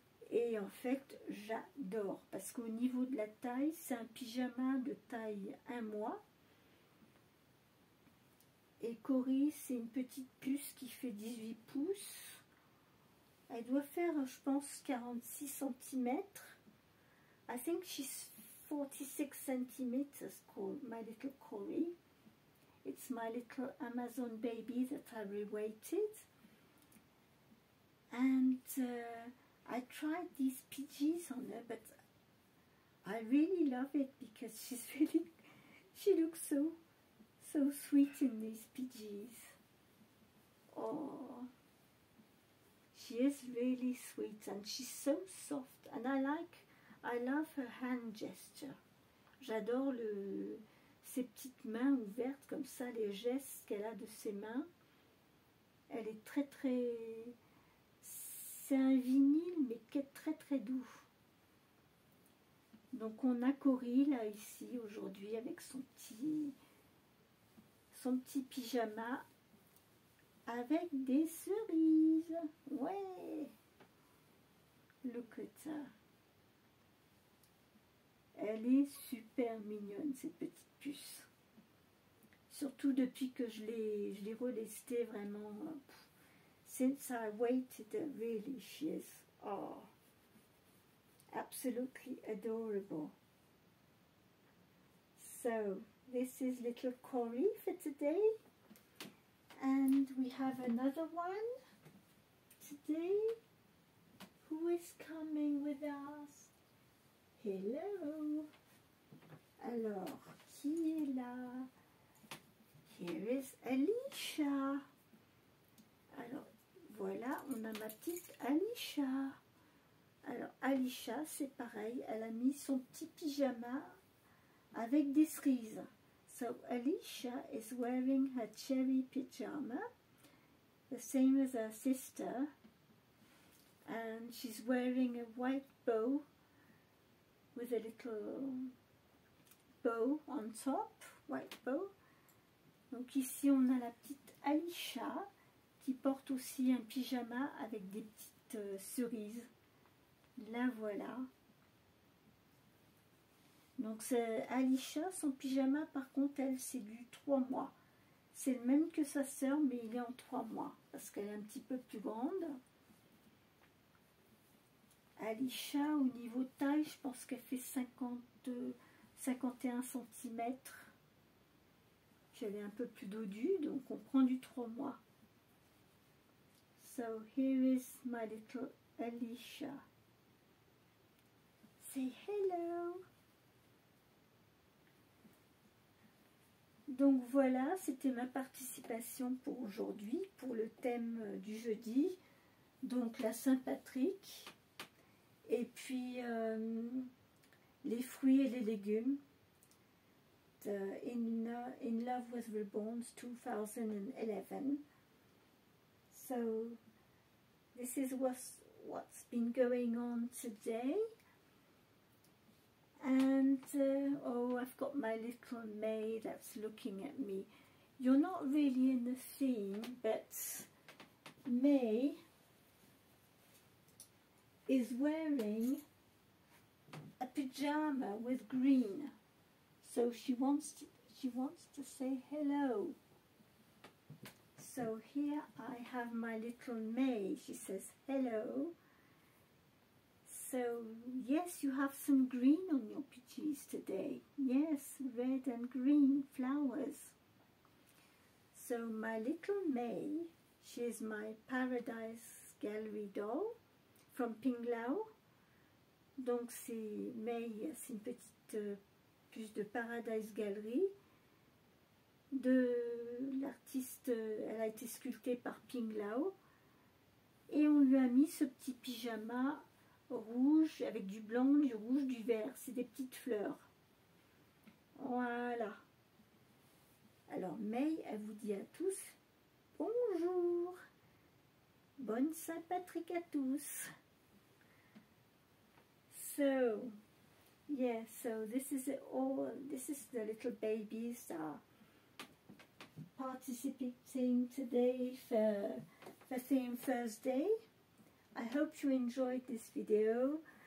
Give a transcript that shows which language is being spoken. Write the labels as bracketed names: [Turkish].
[French] Et en fait, j'adore parce qu'au niveau de la taille, c'est un pyjama de taille 1 mois. Et Cory, c'est une petite puce qui fait 18 pouces. Elle doit faire, je pense, 46 cm. [English] I think she's 46 centimeters, my little Cory. It's my little Amazon baby that I reweighted. And I tried these PGs on her, but I really love it because she looks so sweet in these PGs. Oh, she is really sweet and she's so soft, and I love her hand gesture. [French] J'adore ses petites mains ouvertes comme ça, les gestes qu'elle a de ses mains. Elle est très, c'est un vinyle mais qui est très doux. Donc on a Cory là ici aujourd'hui avec son petit pyjama avec des cerises. Ouais, [English] look at her. [French] Elle est super mignonne cette petite puce. Surtout depuis que je l'ai relestée vraiment. [English] Since I waited her, really she is, oh, absolutely adorable. So this is little Cory for today, and we have another one today. Who is coming with us? Hello. [French] Alors, qui est là? [English] Here is Alicia. [French] Alors, voilà, on a ma petite Alicia. Alors Alicia, c'est pareil, elle a mis son petit pyjama avec des cerises. [English] So Alicia is wearing her cherry pyjama, the same as her sister, and she's wearing a white bow with a little bow on top, white bow. [French] Donc ici on a la petite Alicia qui porte aussi un pyjama avec des petites cerises. La voilà. Donc c'est Alicia, son pyjama par contre elle c'est du 3 mois. C'est le même que sa sœur mais il est en 3 mois parce qu'elle est un petit peu plus grande. Alicia au niveau taille je pense qu'elle fait 51 cm. Puis elle est un peu plus dodue donc on prend du 3 mois. [English] So here is my little Alicia. Say hello. [French] Donc voilà, c'était ma participation pour aujourd'hui, pour le thème du jeudi, donc la Saint-Patrick, et puis les fruits et les légumes, In Love with Reborn 2011. [English] So this is what's been going on today. And oh, I've got my little May that's looking at me. You're not really in the theme, but May is wearing a pyjama with green, so she wants to say hello. So here I have my little May. She says hello. So, yes, you have some green on your peaches today. Yes, red and green flowers. So, my little May, she is my Paradise Gallery doll from Pinglao. [French] Donc, c'est May, c'est une petite puce de Paradise Gallery. De l'artiste, elle a été sculptée par Pinglao. Et on lui a mis ce petit pyjama rouge avec du blanc, du rouge, du vert. C'est des petites fleurs. Voilà. Alors May, elle vous dit à tous bonjour. Bonne Saint-Patrick à tous. [English] So, yeah, so this is the little babies that are participating today for Theme Thursday. I hope you enjoyed this video.